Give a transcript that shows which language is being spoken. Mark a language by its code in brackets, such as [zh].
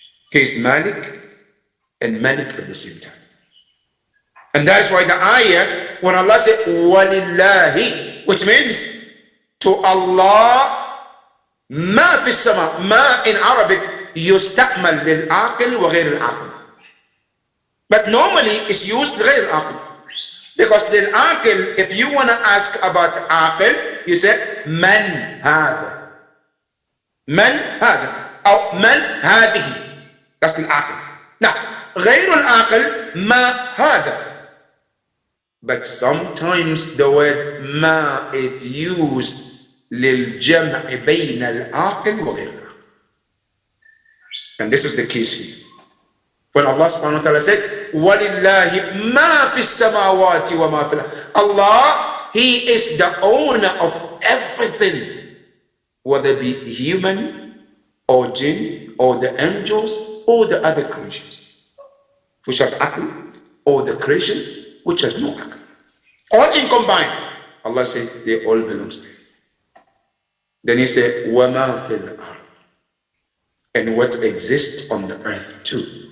[en] He is Malik and Malik at the same time. And that is why the ayah, when Allah said, وَلِلَّهِ, which means to Allah, [ar] مَا فِي السَّمَاءِ, [en] مَا in Arabic, [ar] يستعمل للعاقل وغير العاقل. [en] But normally it's used [ar] غير العاقل. [en] Because للعاقل, if you want to ask about عاقل, you say [ar] من هذا. من هذا. أو من هذه. [en] That's [ar] العاقل. [en] Now, [ar] غير العاقل, ما هذا. [en] But sometimes the word ما is used [ar] للجمع بين العاقل وغير العاقل. [en] And this is the case here. When Allah subhanahu wa ta'ala said, [ar] وَلِلَّهِ مَا فِي السَّمَاوَاتِ وَمَا فِي الْأَرْضِ. [en] Allah, He is the owner of everything, whether it be human or jinn or the angels or the other creatures, which have aql, or the creation which has no aql. All in combined, Allah said they all belong to Him. Then He said, [ar] وَمَا فِي الْأَرْضِ, [en] and what exists on the earth too.